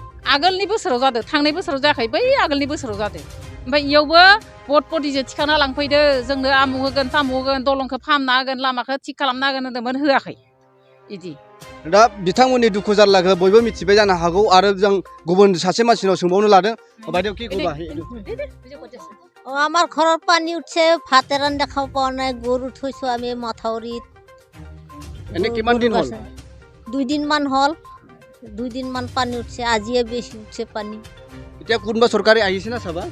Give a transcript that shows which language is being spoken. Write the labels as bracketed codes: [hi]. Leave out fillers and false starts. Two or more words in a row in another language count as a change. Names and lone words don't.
[brx] आगोलनि बोसोराव जादों, थांनाय बोसोराव जायाखै, बै आगोलनि बोसोराव जादों। ओमफ्राय इयावबो बटपटिजों थिखांना लांफैदो, जोंनो आमुक होगोन तामुक होगोन, दलंखौ फाहामना होगोन, लामाखौ थिग खालामना होगोन होनदोंमोन, होआखै बिदि। दा बिथांमोननि दुखु जारलाखौ बयबो मिथिबाय जानो हागौ, आरो जों गुबुन सासे मानसिनाव सोंबावनो लादों। [as] বাইদেউ কি কবা? আমার ঘৰত পানী উঠছে, ভাত ৰান্ধা খাব পোৱা নাই, গৰু থৈছো আমি মথাউৰিত। এনে কিমান দিন হ'ল? 2 দিনমান হ'ল, 2 দিনমান পানী উঠছে, আজিয়ে বেছি উঠছে পানী। এতিয়া কোনোবা চৰকাৰে আহিছে না চাবা?